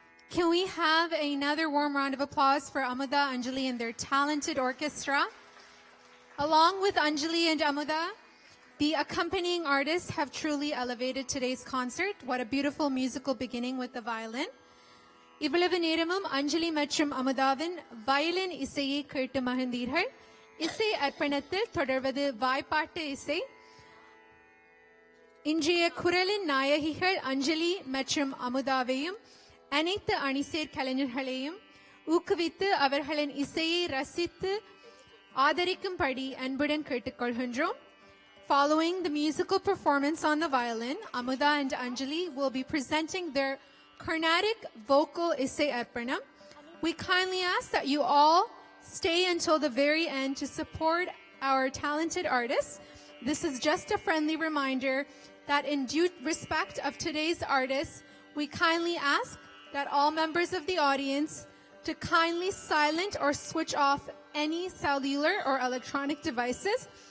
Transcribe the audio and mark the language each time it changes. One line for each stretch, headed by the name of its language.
English: Can we have another warm round of applause for Amuda, Anjali, and their talented orchestra? Along with Anjali and Amuda, the accompanying artists have truly elevated today's concert. What a beautiful musical beginning with the violin.
Tamil: இவ்வளவு நேரமும் அஞ்சலி மற்றும் அமுதாவின் violin இசையை கேட்டு மகிழ்ந்தீர்கள். இசை அர்ப்பணத்தில் தொடர்வது வாய்ப்பாட்டு இசை. இன்றைய குரலின் நாயகிகள் அஞ்சலி மற்றும் அமுதாவையும் அனைத்து அணிசேர் கலைஞர்களையும் ஊக்குவித்து அவர்களின் இசையை ரசித்து ஆதரிக்கும்படி அன்புடன் கேட்டுக்கொள்கின்றோம்.
English: Following the musical performance on the violin, Amuda and Anjali will be presenting their Carnatic vocal Isai Arpanam. We kindly ask that you all stay until the very end to support our talented artists. This is just a friendly reminder that in due respect of today's artists, we kindly ask that all members of the audience to kindly silent or switch off any cellular or electronic devices.